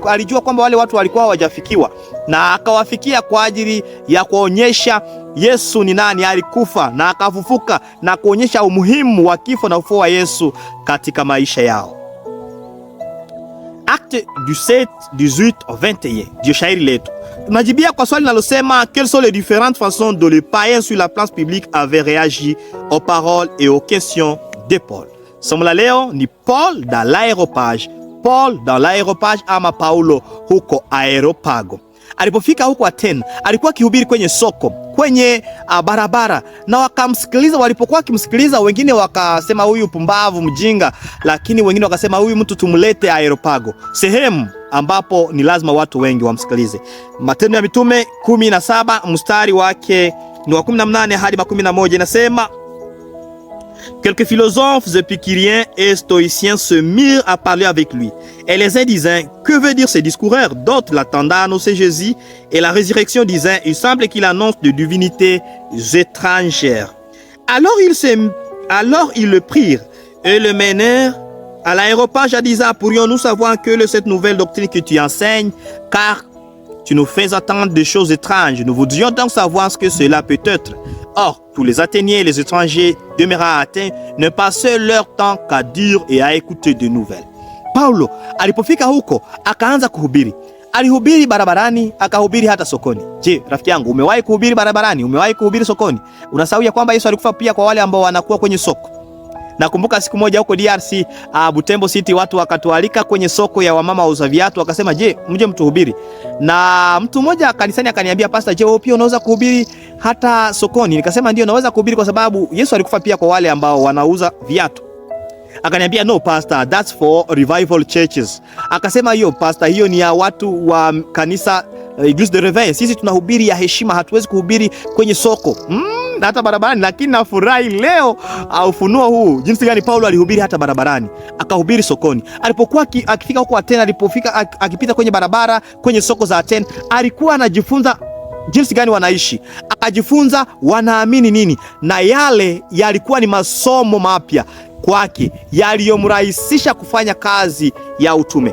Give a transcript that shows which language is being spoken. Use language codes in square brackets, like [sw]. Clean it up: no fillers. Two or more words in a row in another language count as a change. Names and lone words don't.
[sw] Alijua kwamba wale watu walikuwa hawajafikiwa na akawafikia kwa ajili ya kuonyesha Yesu ni nani, alikufa na akafufuka, na kuonyesha umuhimu wa kifo na ufufuo wa Yesu katika maisha yao. Acte 17, 18, 21. Ndio shairi letu. Tunajibia kwa swali linalosema [fr] quelles sont les différentes façons dont les païens sur la place publique avaient réagi aux paroles et aux questions de Paul. [sw] Somo la leo ni [fr] Paul dans l'aéropage. Paul dans l'aéropage [sw] ama Paulo huko Areopago. Alipofika huko Athena, alikuwa akihubiri kwenye soko, kwenye barabara, na wakamsikiliza. Walipokuwa wakimsikiliza, wengine wakasema huyu pumbavu, mjinga, lakini wengine wakasema huyu mtu tumlete Areopago, sehemu ambapo ni lazima watu wengi wamsikilize. Matendo ya Mitume 17 mstari wake ni wa 18 hadi 11 inasema: [fr] quelques philosophes épicuriens et stoïciens se mirent à parler avec lui. Et les uns disaient: que veut dire ce discoureur? D'autres l'attendaient à annoncer Jésus et la résurrection, disaient: il semble qu'il annonce de divinités étrangères. Alors ils le prirent et le menèrent à l'aéropage en disant: pourrions-nous savoir que cette nouvelle doctrine que tu enseignes, car tu nous fais attendre des choses étranges. Nous voudrions donc savoir ce que cela peut être. Or, tous les Athéniens et les étrangers demeurant à Athènes ne passaient leur temps qu'à dire et à écouter de nouvelles. [sw] Paulo alipofika huko akaanza kuhubiri. Alihubiri barabarani, akahubiri hata sokoni. Je, rafiki yangu, umewahi kuhubiri barabarani? Umewahi kuhubiri sokoni? Unasahau ya kwamba Yesu alikufa pia kwa wale ambao wanakuwa kwenye soko. Nakumbuka siku moja huko DRC, Butembo City, watu wakatualika kwenye soko ya wamama wauza viatu, wakasema, "Je, mje mtuhubiri?" Na mtu mmoja kanisani akaniambia, "Pastor, je, wewe pia unaweza kuhubiri hata sokoni?" Nikasema, "Ndio, naweza kuhubiri kwa sababu Yesu alikufa pia kwa wale ambao wanauza viatu." Akaniambia, [en] "No pastor, that's for revival churches." [sw] Akasema, "Hiyo pastor, hiyo ni ya watu wa kanisa [fr] Église de Réveil. [sw] Sisi tunahubiri ya heshima, hatuwezi kuhubiri kwenye soko." Hata barabarani. Lakini nafurahi leo ufunuo huu, jinsi gani Paulo alihubiri hata barabarani, akahubiri sokoni. Alipokuwa akifika huko Athena, alipofika akipita kwenye barabara, kwenye soko za Athena, alikuwa anajifunza jinsi gani wanaishi, akajifunza wanaamini nini, na yale yalikuwa ni masomo mapya kwake yaliyomrahisisha kufanya kazi ya utume.